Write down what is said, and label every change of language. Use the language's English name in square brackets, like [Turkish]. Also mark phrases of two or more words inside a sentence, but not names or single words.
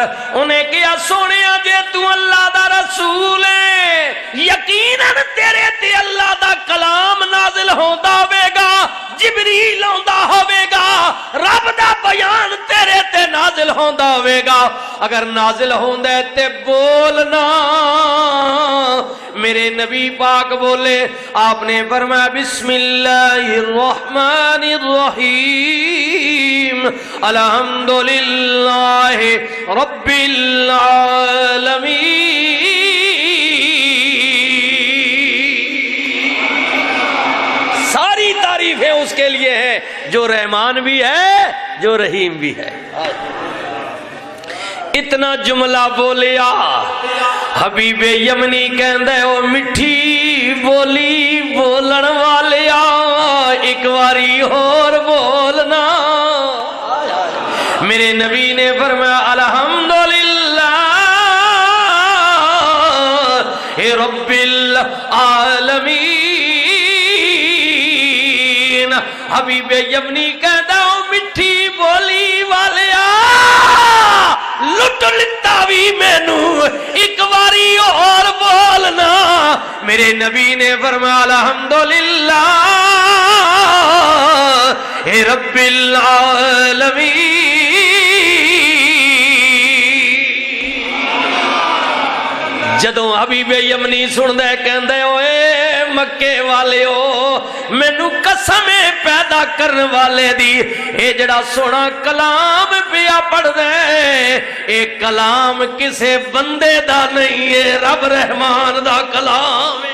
[Punjabi] ਉਨ੍ਹੇਂ ਕਹਾ ਸੋਹਣਿਆ ਜੇ ਤੂ ਅੱਲਾਹ ਦਾ ਰਸੂਲ ਹੈ ਯਕੀਨਨ ਤੇਰੇ ਤੇ ਅੱਲਾਹ ਦਾ ਕਲਾਮ ਨਾਜ਼ਿਲ ਹੋਂਦਾ ਹੋਵੇਗਾ, ਜਿਬਰੀਲ ਆਂਦਾ ਹੋਵੇਗਾ, ਰੱਬ ਦਾ ਬਿਆਨ ਤੇਰੇ ਤੇ ਨਾਜ਼ਿਲ ਹੋਂਦਾ ਹੋਵੇਗਾ। ਅਗਰ ਨਾਜ਼ਿਲ ਹੋਂਦਾ ਹੈ ਤੇ ਬੋਲਣਾ। ਮੇਰੇ ਨਬੀ ਪਾਕ ਬੋਲੇ, ਆਪਣੇ ਫ਼ਰਮਾਇਆ [Arabic] بسم الله الرحمن الرحيم الحمد لله رب العالمين. [Urdu] ساری تعریفیں اس کے لیے ہیں جو رحمان بھی ہے جو رحیم بھی ہے. [Punjabi] ਇਤਨਾ ਜੁਮਲਾ ਬੋਲਿਆ ਹਬੀਬੇ ਯਮਨੀ ਕਹਿੰਦੇ ਓ ਮਿੱਠੀ ਬੋਲੀ ਬੋਲਣ ਵਾਲਿਆ ਇੱਕ ਬਾਰੀ ਔਰ ਬੋਲਣਾ। ਮੇਰੇ ਨਬੀ ਨੇ ਫ਼ਰਮਾਇਆ [Arabic] الحمد لله رب العالمين. [Punjabi] ਹਬੀਬੇ ਯਮਨੀ ਕਹਿੰਦਾ ਓ ਮਿੱਠੀ ਬੋਲੀ ਵਾਲਿਆ ਲੁੱਟ ਲਿਤਾ ਭੀ ਮੈਨੂੰ ਇੱਕ ਬਾਰੀ ਔਰ ਬੋਲਣਾ। ਮੇਰੇ ਨਬੀ ਨੇ ਫ਼ਰਮਾਇਆ [Arabic] الحمد لله رب العالمين. [Punjabi] ਜਦੋਂ ਹਬੀਬੇ ਯਮਨੀ ਸੁਣਦਾ ਕਹਿੰਦੇ ਓਏ ਮੱਕੇ ਵਾਲਿਓ ਮੈਨੂੰ ਕਸਮ ਪੈਦਾ ਕਰਨ ਵਾਲੇ ਦੀ ਇਹ ਜਿਹੜਾ ਸੋਹਣਾ ਕਲਾਮ ਪਿਆ ਪੜ੍ਹਦਾ ਹੈ ਇਹ ਕਲਾਮ ਕਿਸੇ ਬੰਦੇ ਦਾ ਨਹੀਂ ਹੈ, ਰੱਬ ਰਹਿਮਾਨ ਦਾ ਕਲਾਮ ਹੈ।